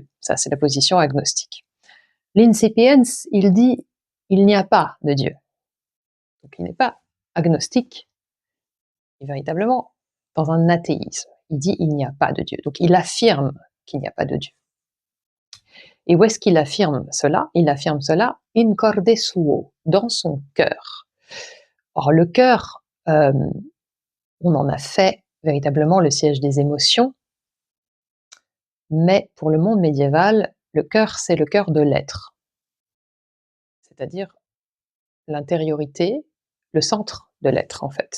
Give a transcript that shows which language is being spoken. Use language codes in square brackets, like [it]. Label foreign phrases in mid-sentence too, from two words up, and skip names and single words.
[fr] Ça, c'est la position agnostique. L'Incipiens, il dit, il n'y a pas de Dieu. Donc il n'est pas agnostique, il est véritablement dans un athéisme. Il dit il n'y a pas de Dieu. Donc il affirme qu'il n'y a pas de Dieu. Et où est-ce qu'il affirme cela? Il affirme cela [la] in corde suo, [fr] dans son cœur. Or le cœur, on en a fait véritablement le siège des émotions, mais pour le monde médiéval, le cœur, c'est le cœur de l'être, c'est-à-dire l'intériorité, le centre de l'être en fait.